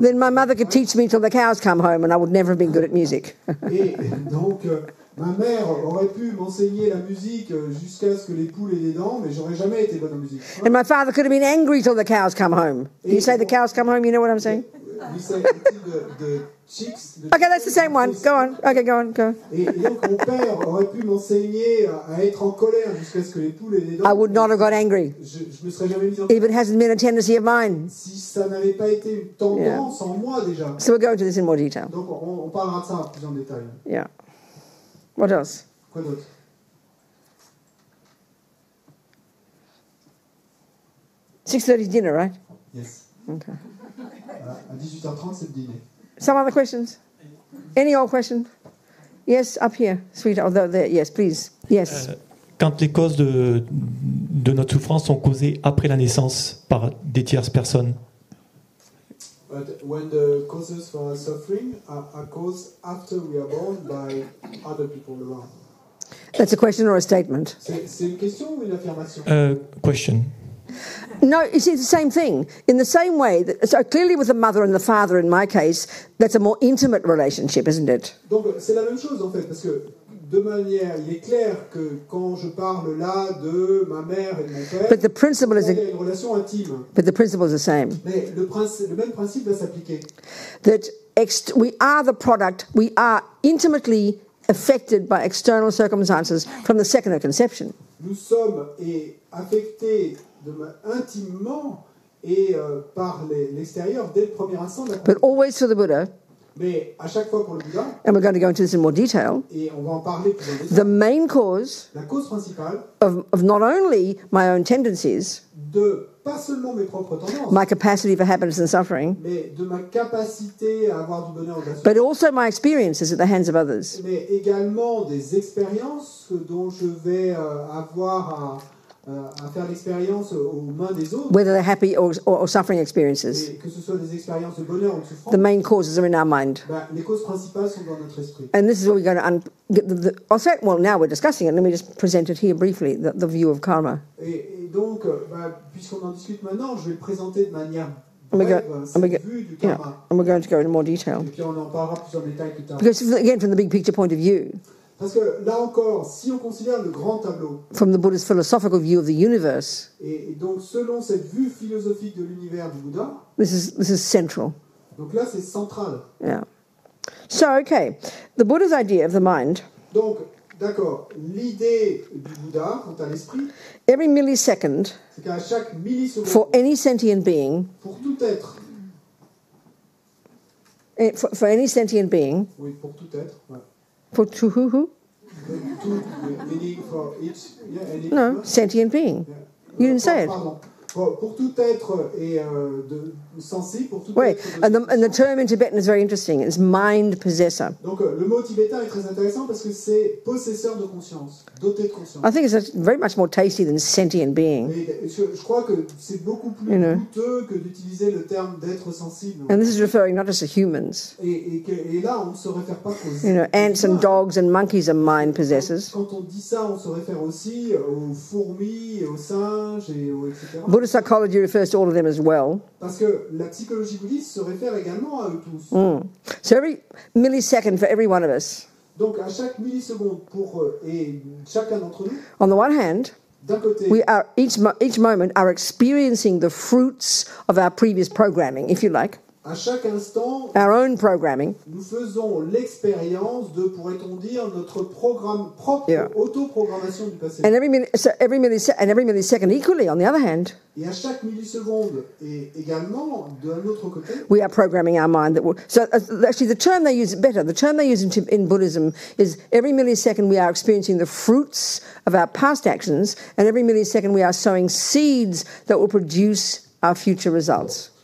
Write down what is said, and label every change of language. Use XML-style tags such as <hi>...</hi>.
<en>then my mother could teach me till the cows come home and I would never have been good at music.</en> <fr>et donc, ma mère aurait pu m'enseigner la musique jusqu'à ce que les poules aient des dents, mais j'aurais jamais été bonne en musique.</fr> <en>And my father could have been angry till the cows come home. You say the cows come home, you know what I'm saying? We say the chicks. Okay, that's the same one. Go on. Okay, go on, go.</en> <fr>Et donc, mon père aurait pu m'enseigner à être en colère jusqu'à ce que les poules aient des dents.</fr> <en>I would not have got angry</en> <fr>Je me serais jamais mis en</fr> <en>if it hasn't been a tendency of mine.</en> <fr>si ça n'avait pas été une tendance en moi déjà.</fr> <en>So we'll go into this in more detail.</en> <fr>Donc, on parlera de ça plus en détail.</fr> <en>Yeah. What else?</en> <fr>Quoi d'autre?</fr> <en>6:30 dinner, right? Yes. Okay.</en> <fr>À 18h30, c'est le dîner.</fr> <en>Some other questions? Any old question? Yes, up here, sweetheart. Oh, there. Yes, please. Yes.</en> <fr>Quand les causes de notre souffrance sont causées après la naissance par des tierces personnes.</fr> <en>But when the causes for our suffering are caused after we are born by other people around. That's a question or a statement?</en> <fr>C'est une question ou une affirmation? Question.</fr> <en>No, it's the same thing. In the same way, so clearly with the mother and the father, in my case, that's a more intimate relationship, isn't it?</en> <fr>Donc c'est la même chose en fait, parce que de manière, il est clair que quand je parle là de ma mère et de mon père,</fr> <en>But the principle is</en> <fr>il y a une relation intime.</fr> <en>But the principle is the same.</en> <fr>Mais le même principe va s'appliquer.</fr> <en>That we are the product, we are intimately affected by external circumstances from the second of conception.</en> <fr>Nous sommes affectés intimement et par l'extérieur dès le premier instant de la</fr> <en>But always for the Buddha,</en> <fr>Mais à chaque fois pour le Bouddha,</fr> <en>and we're going to go into this in more detail,</en> <fr>et on va en parler plus en détail,</fr> <en>the main cause</en> <fr>la cause principale</fr> <en>of not only my own tendencies,</en> <fr>de pas seulement mes propres tendances,</fr> <en>my capacity for happiness and suffering,</en> <fr>mais de ma capacité à avoir du bonheur et de la</fr> <en>but</en> <fr>souffrance,</fr> <en>also my experiences at the hands of others.</en> <fr>mais également des expériences dont je vais avoir à faire l'expérience aux mains des autres,</fr> <en>Whether they're happy or suffering experiences,</en> <fr>et que ce soit des expériences de bonheur ou de souffrance,</fr> <en>the main causes are in our mind.</en> <fr>les causes principales sont dans notre esprit.</fr> <en>And this is where we're going to get I'll say, well, now we're discussing it. Let me just present it here briefly, the view of karma.</en> <fr>Et donc, puisqu'on en discute maintenant, je vais le présenter de manière</fr> <en>And we're,</en> <fr>brève,</fr> <en>and</en> <fr>cette</fr> <en>we're,</en> <fr>vue du</fr> <en>yeah,</en> <fr>karma.</fr> <en>and we're going to go into more detail.</en> <fr>Et puis on en parlera plus en détail plus tard.</fr> <en>Because, again, from the big picture point of view,</en> <fr>Parce que là encore, si on considère le grand tableau,</fr> <en>from the Buddhist philosophical view of the universe,</en> <fr>et donc selon cette vue philosophique de l'univers du Bouddha,</fr> <en>this is central.</en> <fr>donc là c'est central.</fr> <en>Yeah. So, okay, the Buddha's idea of the mind,</en> <fr>Donc, d'accord, l'idée du Bouddha quant à l'esprit,</fr> <en>every millisecond,</en> <fr>c'est qu'à chaque milliseconde,</fr> <en>for any sentient being,</en> <fr>pour tout être,</fr> <en>for any sentient being,</en> <fr>oui, pour tout être, ouais.</fr> <en>for to who? Tout, meaning for each, yeah, any, No, sentient being. yeah. You didn't say it.</en> <fr>Pardon. Pour tout être et sensible, pour tout</fr> <en>Wait,</en> <fr>être</fr> <en>and the term in Tibetan is very interesting. It's mind possessor.</en> <fr>Donc le mot tibétain est très intéressant parce que c'est possesseur de conscience, doté de conscience.</fr> <en>I think it's very much more tasty than sentient being.</en> <fr>Et je crois que c'est beaucoup plus goûteux que d'utiliser le terme d'être sensible.</fr> <en>And this is referring not just to humans.</en> <fr>Et là, on ne se réfère pas qu'aux</fr> <en>Ants and dogs and monkeys are mind possessors.</en> <fr>Quand on dit ça, on se réfère aussi aux fourmis, aux singes, etc.</fr> <en>Buddhist psychology refers to all of them as well.</en> <fr>Parce que la psychologie bouddhiste se réfère également à eux tous.</fr> <en>So every millisecond for every one of us,</en> <fr>Donc à chaque milliseconde pour et chacun d'entre nous,</fr> <en>on the one hand,</en> <fr>d'un côté,</fr> <en>we are each moment are experiencing the fruits of our previous programming, if you like,</en> <fr>à chaque instant,</fr> <en>our own programming.</en> <fr>nous faisons l'expérience de, pourrait-on dire, notre propre autoprogrammation du passé.</fr> <en>And every millisecond equally, on the other hand,</en> <fr>Et à chaque milliseconde, et également, d'un autre côté,</fr> <en>we are programming our mind. Actually, the term they use better. The term they use in Buddhism is every millisecond we are experiencing the fruits of our past actions, and every millisecond we are sowing seeds that will produce our future results.</en>